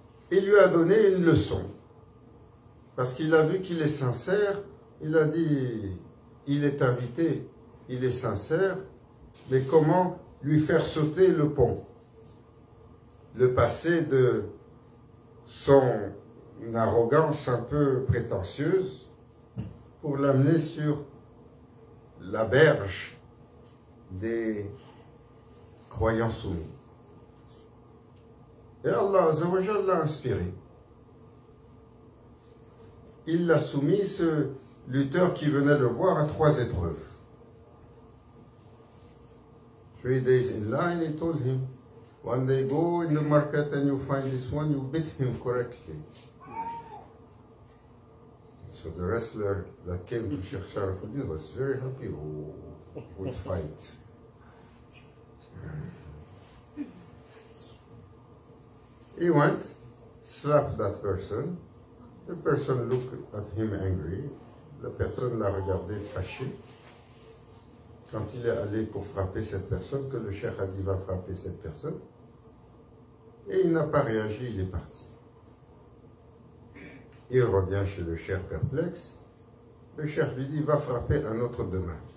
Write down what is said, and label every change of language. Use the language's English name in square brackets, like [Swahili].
[French] Il lui a donné une leçon, parce qu'il a vu qu'il est sincère, il a dit, il est invité, il est sincère, mais comment lui faire sauter le pont, le passer de son arrogance un peu prétentieuse pour l'amener sur la berge des croyants soumis. Et Allah Azzawajal l'a inspiré. Il l'a soumis, ce lutteur qui venait le voir, à 3 épreuves. [English] 3 days in line, he told him, one day go in the market and you find this one, you beat him correctly. So the wrestler that came to Sheikh Sharafuddin was very happy who would fight. He went, slapped that person. The person looked at him angry. [French] La personne l'a regardé fâché. Quand il est allé pour frapper cette personne, que le cheikh a dit va frapper cette personne, et il n'a pas réagi, il est parti. Il revient chez le cheikh perplexe. Le cheikh lui dit va frapper un autre demain.